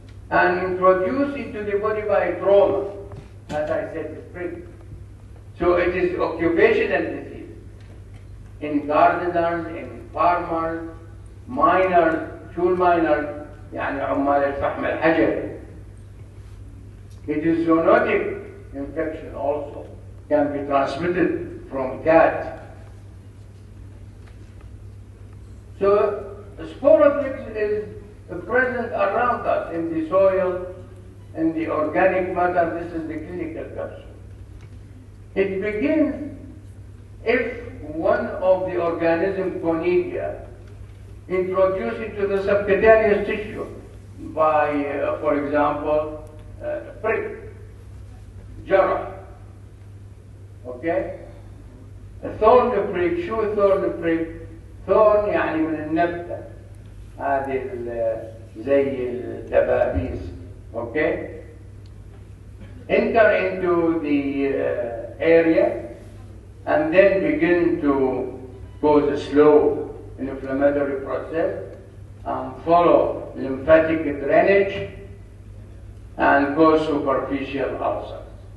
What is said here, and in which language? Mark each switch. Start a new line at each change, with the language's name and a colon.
English: And introduced into the body by trauma, as I said, spring. So it is occupational disease. In gardeners, in farmers, miners,
Arabic: شو الماينرز؟ يعني عمال الفحم الحجري.
English: It is zoonotic infection also. Can be transmitted from cat. So Sporothrix is present around us in the soil, in the organic matter. This is the clinical capsule. It begins if one of the organism Conidia introduced into the subcutaneous tissue by, for example, prick, jarrah. Okay? thorn prick.
Arabic: شو thorn prick؟ thorn يعني من النبتة هذه زي الدبابيس.
English: Okay? Enter into the area and then begin to cause a slow inflammatory process and follow lymphatic drainage and cause superficial ulcers.